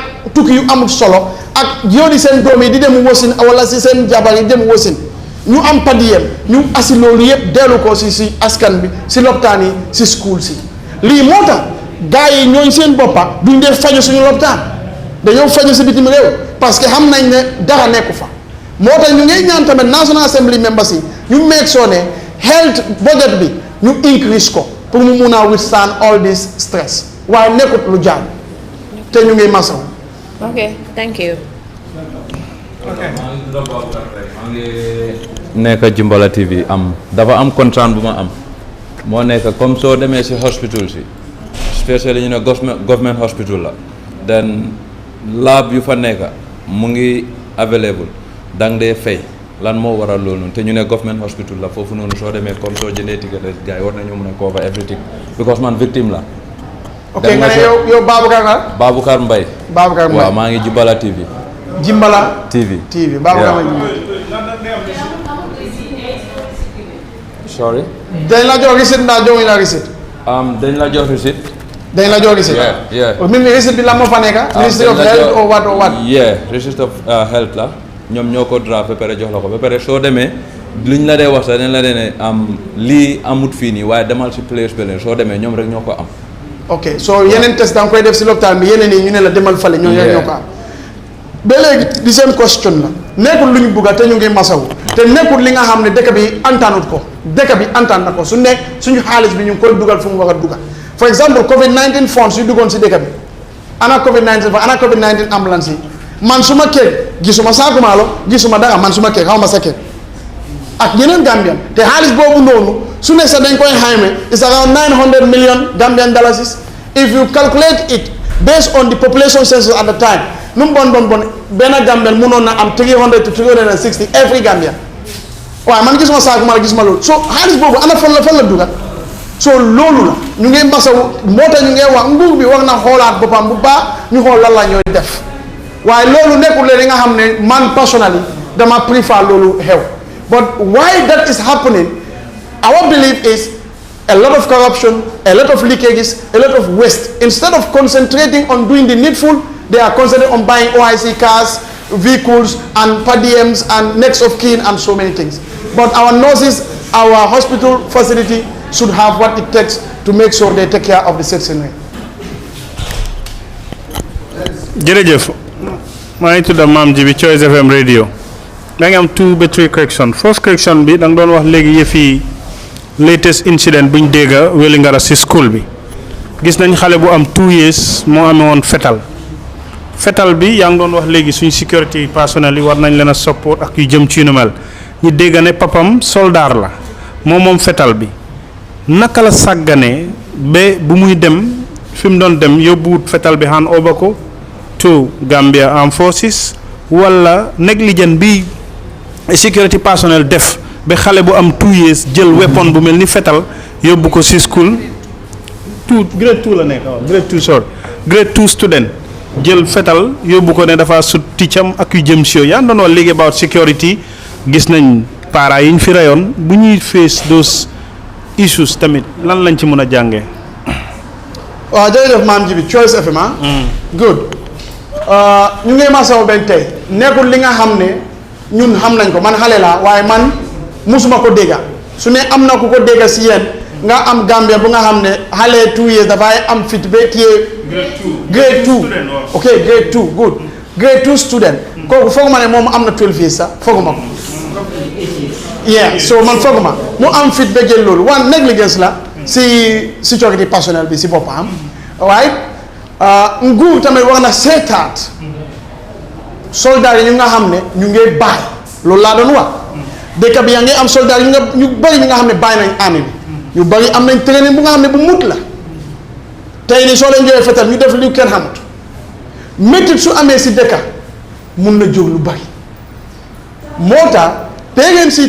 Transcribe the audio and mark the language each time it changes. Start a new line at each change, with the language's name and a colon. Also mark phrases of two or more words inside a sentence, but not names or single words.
Wolof: tukki yu amul solo ak yónni seen doom yi di dem wasin wala si seen jabar yi dem wasin ñu am padiyem ñu asi loolu yëpp dellu ko si askan bi si lopitaan yi si school si lii moo tax gars yi ñooñ seen boppa duñ dee faju suñu lopitaan dañoo faju si bitim réew parce que xam nañ ne dara nekku fa moo tax ñu ngay ñaan tamit
English: National Assembly members
Wolof: yi ñu
English: make sure
Wolof: ne
English: health budget
Wolof: bi ñu increase ko pour mu mun a
English: withstand all this stress
Wolof: waaye nekkut lu jaar te ñu ngi masaw.
English: ok thank you.
Wolof: nekk Jimbala TV dafa am contrat bu ma am moo nekk comme soo demee si hospital si spécially ñu ne
English: government hospital
Wolof: la then lab yu fa nekk mu ngi available dang dee fay lan moo waral loolu noonu te ñu ne
English: government hospital
Wolof: la foofu noonu soo demee comme soo jëndee ticket rek gars yi war nañoo mën a
English: cover everything because
Wolof: man victime la. ok nga ne yow Baboucar la. Baboucar Mbaye. Baboucar Mbaye waaw maa ngi Jimbala TV. Jimbala TV Baboucar Mbaye. sorry. dañ la jox receipt ndax joxuñ la receipt. dañ la jox receipt. dañ la jox receipt. yeah. même receipt bi la moo fa nekk.
English: Ministry of Health or what.
Wolof: yeah
English: receipt of health
Wolof: la ñoom ñoo ko draft ba pare jox la ko ba pare soo demee luñ la dee wax sax dañ la dee ne lii amut fii nii waaye demal si place beneen soo demee ñoom rek ñoo ko am. ok so yeneen test da nga koy def si lopitaan bi yeneen yi ñu ne la demal fale ñoo rek ñoo ko am. ba léegi di seen question la nekkul lu ñu bugga te ñu ngi masawu te nekkul li nga xam ne dëkk bi antanut ko dëkk bi antan na ko su nekk suñu xaalis bi ñu ngi koy dugal fu mu war a dugal for exemple COVID-19 funds yu duggoon si dëkk bi ana COVID-19 ambulance yi man suma kër gisuma saaku maalo gisuma dara man suma kër xaw ma sa kër ak yeneen Gambian te xaalis boobu noonu su ne sax dañ koy xayme
English: it's around 900 million Gambian dollars if you calculate it based on the population census at the time
Wolof: nu mu bon benn Gambian mënoon na am 300 to 360 every Gambian waaye man gisuma saaku maalo gisuma loolu so xaalis boobu ana fan la dugal so loolu la ñu ngi masawu moo tax ñu ngi wax nguur bi war na xoolaat boppam bu baax ñu xool lan la ñooy def waaye loolu nekkul leen li nga xam ne man personally dama préfère loolu xew
English: but why that is happening our belief is a lot of corruption, a lot of leakages, a lot of waste. Instead of concentrating on doing the needful, they are concentrating on buying OIC cars, vehicles, and per diems, and next of kin, and so many things. But our nurses, our hospital facility should have what it takes to make sure they take care of the citizenry.
Wolof: Jërëjëf maa ngi tudd Maam Jibi Choice FM radio da nga am 2 ba 3 correction
English: first correction
Wolof: bi da nga doon wax léegi yëfi
English: latest incident
Wolof: buñ dégga Wellingara si school bi gis nañ xale bu am 2 years moo amee woon fetal bi yaa ngi doon wax léegi suñ security personnel yi war nañ leen a support ak yu jëm ci nu mel ñu dégg ne papam soldaar la moom fetal bi naka la sàgganee ba bu muy dem fi mu doon dem yóbbuwut fetal bi
English: hand over
Wolof: ko to Gambia Armed Forces wala négligence bi
English: security personnel
Wolof: def ba xale bu am 2 years jël weapon bu mel ni fetal yóbbu ko si school grade 2 la nekk
English: grade 2 student
Wolof: jël fetal yóbbu ko ne dafa sut ticcam ak yu jëm si yaa doon wax léegi about security gis nañ para yiñ fi rayon bu ñuy
English: face those issues
Wolof: tamit lan lañ ci mëna jàngé waaw jërëjëf maam ji bi Choice FM good ñu ngi ma saw ben tey nekkul li nga xam ne ñun xam nañ ko man xale laa waaye man musuma ko dégga su ne am na ku ko dégga si yéen nga am Gambia bu nga xam ne xale 2 years dafay am fit ba téye grade 2 ok grade 2 good
English: grade 2 student
Wolof: kooku foog ma ne moom am na 12 years sax fooguma ko yeah so man fooguma mu am fit ba jël loolu one négligence la si
English: security personnel
Wolof: bi si boppam waaye nguur tamit war na seetaat soldat yi ñu nga xam ne ñu ngi bàyyi loolu laa doon wax dëkk bi yaa ngi am soldat yi ñu bëri ñi nga xam ne bàyyi nañ armée bi ñu bëri am nañ training bu nga xam ne bu mut la tey ni soo leen joxee fetal ñu def lu kenn xamut métit su amee si dëkk mun na jóg lu bëri moo tax parents yi